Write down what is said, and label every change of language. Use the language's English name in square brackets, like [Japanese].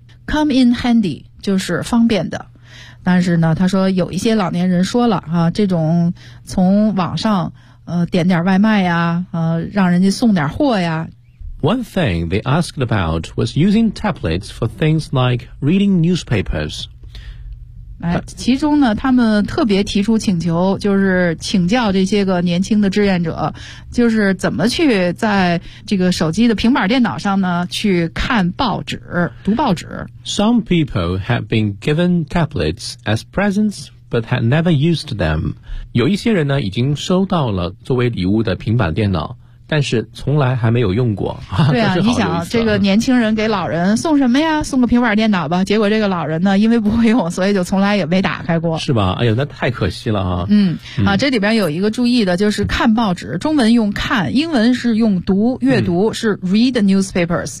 [English] Come in handy [Chinese] 就是方便的，但是呢他说有一些老年人说了啊，这种从网上点点外卖呀，让人家送点货呀。 [English] One thing they asked about was using tablets for things like reading newspapers. [Chinese] 哎，其中呢，他们特别提出请求，就是请教这些个年轻的志愿者，就是怎么去在这个手机的平板电脑上呢，去看报纸，读报纸。 [English] Some people have been given tablets as presents, but had never used them. [Chinese] 有一些人呢，已经收到了作为礼物的平板电脑，但是从来还没有用过。对啊，你想这个年轻人给老人送什么呀？送个平板电脑吧。结果这个老人呢，因为不会用，所以就从来也没打开过。是吧？哎呦，那太可惜了啊。嗯，啊，这里边有一个注意的，就是看报纸，中文用看，英文是用读，阅读是 [English] read newspapers。